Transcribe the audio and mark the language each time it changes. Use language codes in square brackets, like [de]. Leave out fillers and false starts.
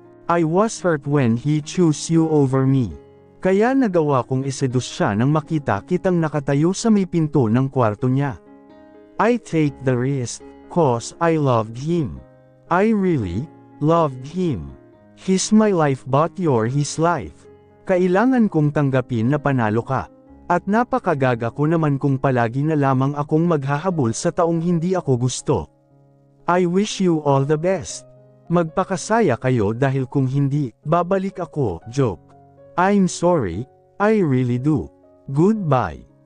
[en] I was hurt when he chose you over me. [tl] Kaya nagawa kong iseduce siya nang makita kitang nakatayo sa may pinto ng kwarto niya. [en] I take the risk, cause I loved him. I really loved him. He's my life but you're his life. [tl] Kailangan kong tanggapin na panalo ka. At napakagaga ko naman kung palagi na lamang akong maghahabol sa taong hindi ako gusto. [en] I wish you all the best. [tl] Magpakasaya kayo dahil kung hindi, babalik ako, joke. [en] I'm sorry, I really do. Goodbye.